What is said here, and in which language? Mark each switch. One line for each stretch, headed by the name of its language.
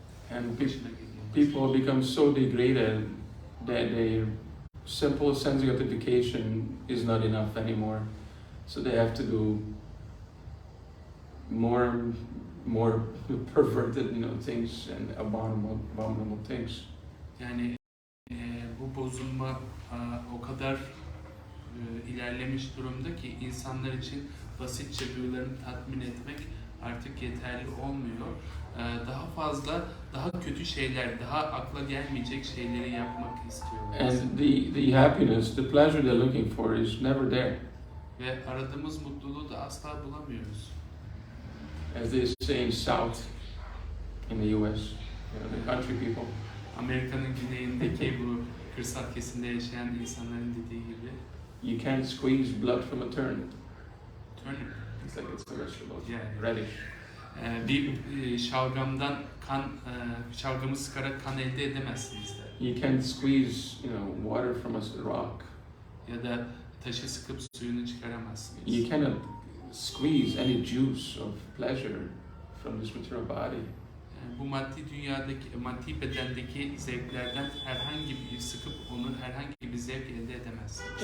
English: And people become so degraded that their simple sense gratification is not enough anymore. So they have to do more perverted, things and abominable things.
Turkish: Yani bu bozulma o kadar ilerlemiş durumda ki insanlar için basitçe duyularını tatmin etmek artık yeterli olmuyor. Daha fazla, daha kötü şeyler, daha akla gelmeyecek şeyleri yapmak istiyorlar.
English: And the happiness, the pleasure they're looking for is never there.
Turkish: Ve aradığımız mutluluğu da asla bulamıyoruz.
English: As they say in South, in the US, the country people.
Turkish: Amerika'nın güneyindeki bu kırsal kesimde yaşayan insanların dediği gibi.
English: You can't squeeze blood from a turnip. Turnip. It's like it's a vegetable. Yeah. Radish.
Turkish: Bir şalgamdan şalgamı sıkarak kan elde edemezsiniz de.
English: You can't squeeze, water from a rock.
Turkish: Ya da taşı sıkıp suyunu çıkaramazsınız.
English: You cannot squeeze any juice of pleasure from this material body.
Turkish: Bu maddi dünyadaki, maddi bedendeki zevklerden herhangi bir sıkıp onu herhangi bir zevk elde edemezsiniz.